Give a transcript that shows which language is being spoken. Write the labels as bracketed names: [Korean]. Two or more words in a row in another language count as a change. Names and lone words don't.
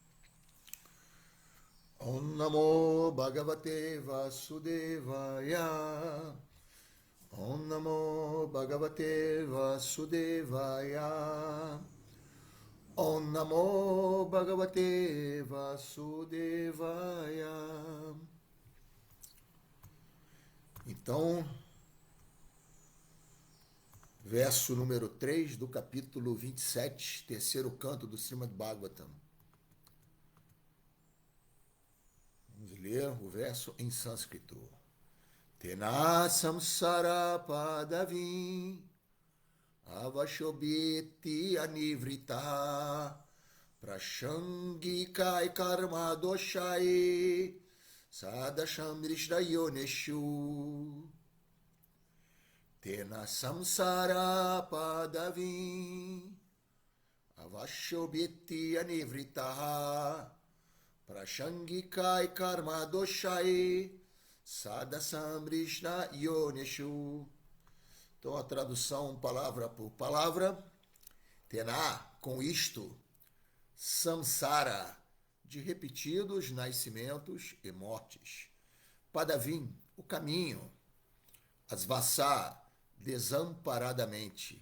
[Sanskrit] Om Namo Bhagavate Vasudevaya Om Namo Bhagavate Vasudevaya Om Namo Bhagavate Vasudevaya. [Portuguese] Então, verso número 3 do capítulo 27, terceiro canto do Srimad Bhagavatam. Vamos ler o verso em sânscrito. [Sanskrit] Tena samsara padavim avashobiti anivrita prashangikai karma doshai sadasham rishdayoneshu. Tena samsara padavim avashobiti anivrita prashangikai karma doshai sadasam rishdayoneshu. [Portuguese] Então, a tradução palavra por palavra. Tená, com isto, samsara, de repetidos nascimentos e mortes. Padavim, o caminho. Asvasa, desamparadamente.